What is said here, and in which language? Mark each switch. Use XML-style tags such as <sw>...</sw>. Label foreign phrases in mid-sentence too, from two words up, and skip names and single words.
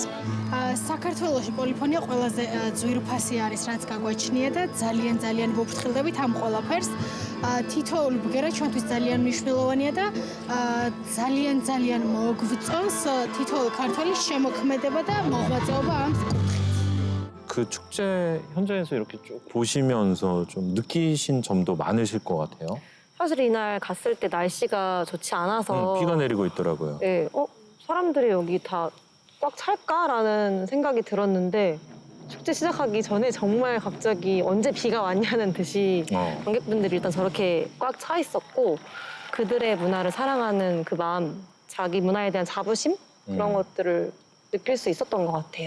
<ka>საქართველოში პოლიფონია ყველაზე ძვირფასი არის, რაც გაგვაჩნია და ძალიან გვაფრთხილდებით ამ ყველაფერს. თითოეული ბგერა ჩვენთვის ძალიან მნიშვნელოვანია და ძალიან მოგვწონს თითოეული ქართველის შემოქმედება და მოღვაწეობა ამ</ka> <ko>그 축제 현장에서 이렇게 쭉 보시면서 좀 느끼신 점도 많으실 것 같아요. 사실 이날 갔을 때 날씨가 좋지 않아서 비가 내리고 있더라고요. 네, 사람들이 여기 다 꽉 찰까라는 생각이 들었는데 축제 시작하기 전에 정말 갑자기 언제 비가 왔냐는 듯이 관객분들이 일단 저렇게 꽉 차 있었고 그들의 문화를 사랑하는 그 마음, 자기 문화에 대한 자부심 그런 것들을 느낄 수 있었던 것 같아요.</ko>